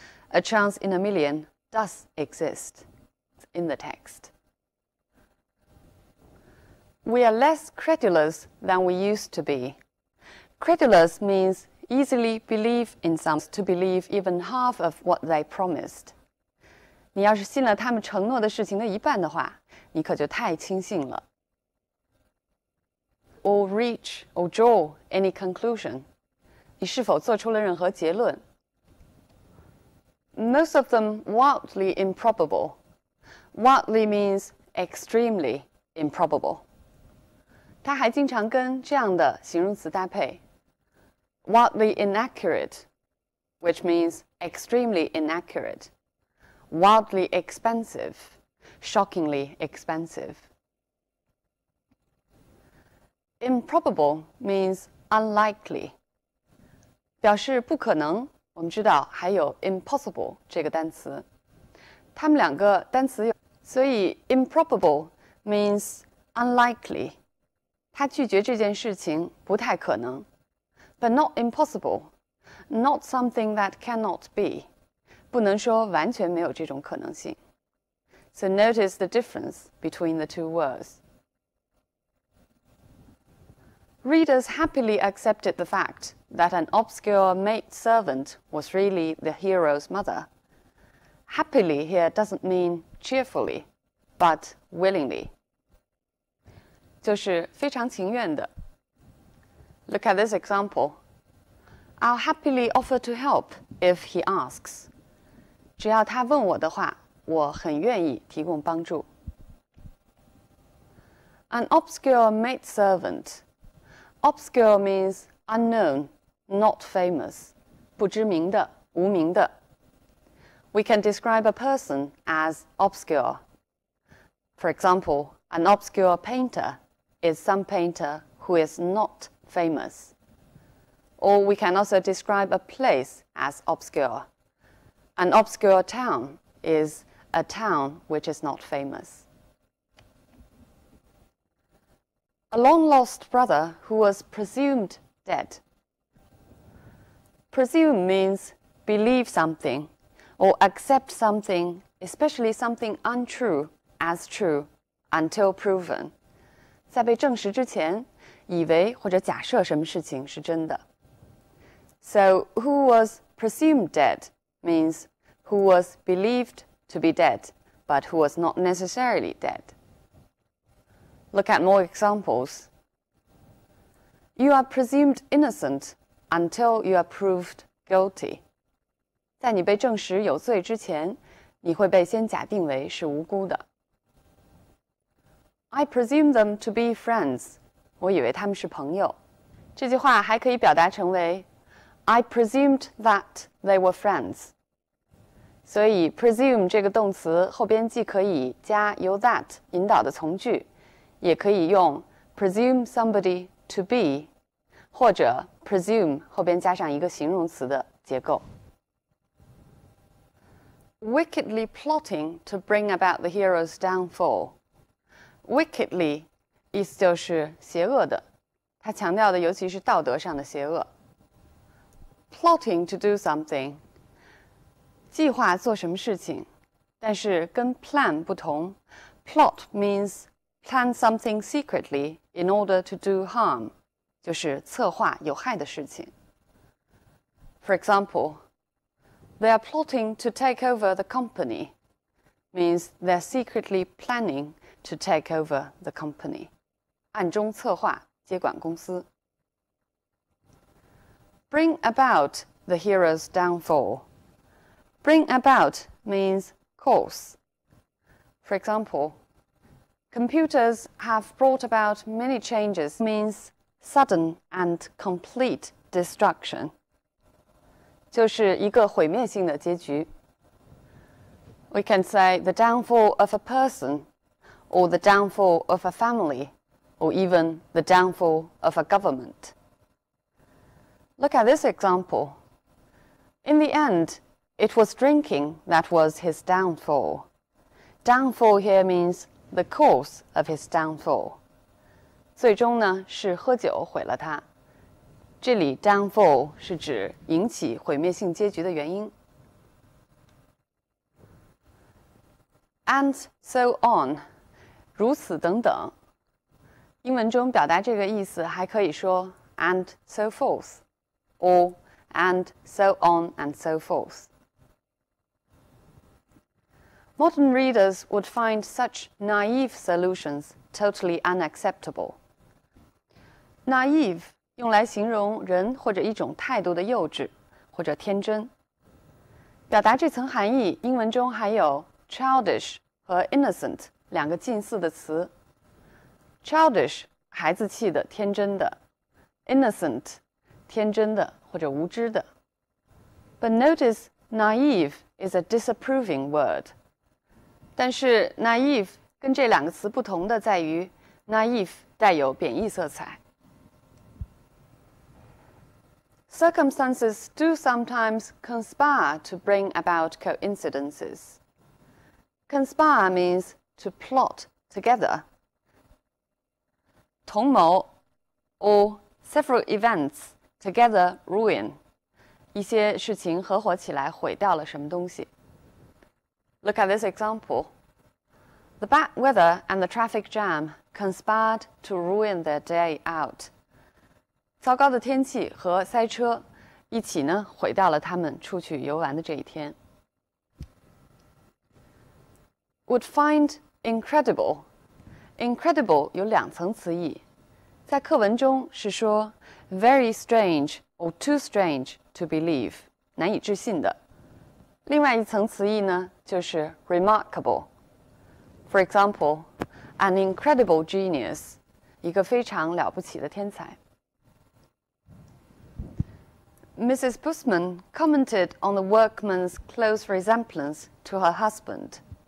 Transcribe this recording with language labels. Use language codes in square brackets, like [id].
[en] A chance in a million does exist in the text. We are less credulous than we used to be. Credulous means easily believe in something, to believe even half of what they promised. [zh] 你要是信了他们承诺的事情的一半的话，你可就太轻信了。 [en] Or reach or draw any conclusion. [zh] 你是否做出了任何结论？ [en] Most of them wildly improbable. Wildly means extremely improbable. [zh] 它还经常跟这样的形容词搭配 [en] wildly inaccurate, which means extremely inaccurate. Wildly expensive, shockingly expensive. Improbable means unlikely. [zh] 表示不可能，我们知道还有 impossible 这个单词。它们两个单词有，所以 [en] improbable means unlikely. [zh] 他拒绝这件事情不太可能。 [en] But not impossible, not something that cannot be. [zh] 不能说完全没有这种可能性。 [en] So notice the difference between the two words. Readers happily accepted the fact that an obscure maidservant was really the hero's mother. Happily here doesn't mean cheerfully, but willingly. [zh] 就是非常情愿的。 [en] Look at this example. I'll happily offer to help if he asks. [zh] 只要他问我的话，我很愿意提供帮助。 [en] An obscure maidservant. Obscure means unknown, not famous. [zh] 不知名的，无名的。 [en] We can describe a person as obscure. For example, an obscure painter is some painter who is not famous. Or we can also describe a place as obscure. An obscure town is a town which is not famous. A long-lost brother who was presumed dead. Presume means believe something or accept something, especially something untrue, as true, until proven. [zh] 在被证实之前，以为或者假设什么事情是真的。 [en] So, who was presumed dead means who was believed to be dead, but who was not necessarily dead. Look at more examples. You are presumed innocent until you are proved guilty. [zh] 在你被证实有罪之前，你会被先假定为是无辜的。 [en] I presume them to be friends. [zh] 我以为他们是朋友。这句话还可以表达成为 [en] I presumed that they were friends. [zh] 所以 presume 这个动词后边既可以加由 that 引导的从句，也可以用 [en] presume somebody to be [zh] 或者 presume 后边加上一个形容词的结构。 [en] Wickedly plotting to bring about the hero's downfall. [zh] Wickedly 意思就是邪恶的，它强调的尤其是道德上的邪恶。 [en] Plotting to do something [zh] 计划做什么事情，但是跟 plan 不同。 [en] Plot means plan something secretly in order to do harm, [zh] 就是策划有害的事情。 [en] For example, they are plotting to take over the company, means they're secretly planning to take over the company. [zh] 暗中策划接管公司。 [en] Bring about the hero's downfall. Bring about means cause. For example, computers have brought about many changes means sudden and complete destruction. [zh] 就是一个毁灭性的结局。 [en] We can say the downfall of a person, or the downfall of a family, or even the downfall of a government. Look at this example. In the end, it was drinking that was his downfall. Downfall here means the cause of his downfall. [zh] 最终呢，是喝酒毁了他。这里 downfall 是指引起毁灭性结局的原因。 [en] And so on. [zh] 如此等等。英文中表达这个意思还可以说 [en] and so forth, or and so on and so forth. Modern readers would find such naive solutions totally unacceptable. [zh] Naive 用来形容人或者一种态度的幼稚或者天真。表达这层含义，英文中还有 childish 和 innocent 两个近似的词。 Childish 孩子气的、天真的 ，innocent 天真的或者无知的。 [en] But notice naive is a disapproving word. [zh] 但是 naive 跟这两个词不同的在于 naive 带有贬义色彩。 [en] Circumstances do sometimes conspire to bring about coincidences. Conspire means to plot together. 同谋 or several events together ruin. [zh] 一些事情合伙起来毁掉了什么东西。 [en] Look at this example. The bad weather and the traffic jam conspired to ruin their day out. [zh] 糟糕的天气和塞车一起呢，毁掉了他们出去游玩的这一天。 [en] Would find incredible. [zh] Incredible 有2层词义，在课文中是说 [en] very strange or too strange to believe， [zh] 难以置信的。另外一层词义呢，就是 remarkable。 [en] For example, an incredible genius， [zh] 一个非常了不起的天才。 [en] Mrs. Busman commented on the workman's close resemblance to her husband.